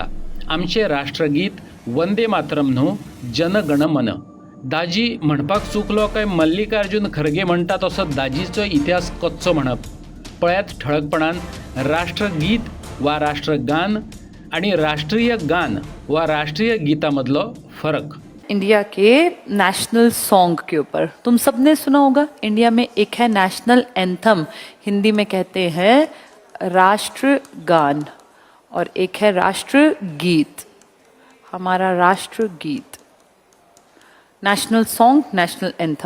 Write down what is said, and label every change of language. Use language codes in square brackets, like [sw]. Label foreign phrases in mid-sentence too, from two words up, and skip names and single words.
[kok] आमचे राष्ट्रगीत वंदे मातरम न्हू, जनगण मन. दाजी म्हणपाक चुकलो काय मल्लिकार्जुन खरगे म्हणटा तसो दाजीचो इतिहास कच्चो म्हणप? पळयात ठळकपणान राष्ट्रगीत वा राष्ट्रगान आणि राष्ट्रीय गान वा राष्ट्रीय गीतामधलो फरक. [hi] इंडिया के [en] national song [hi] के ऊपर तुम सब ने सुना होगा, इंडिया में एक है [en] national anthem, [hi] हिंदी में कहते हैं राष्ट्रगान, और एक है राष्ट्रगीत. हमारा राष्ट्रगीत, [en] national song, national anthem.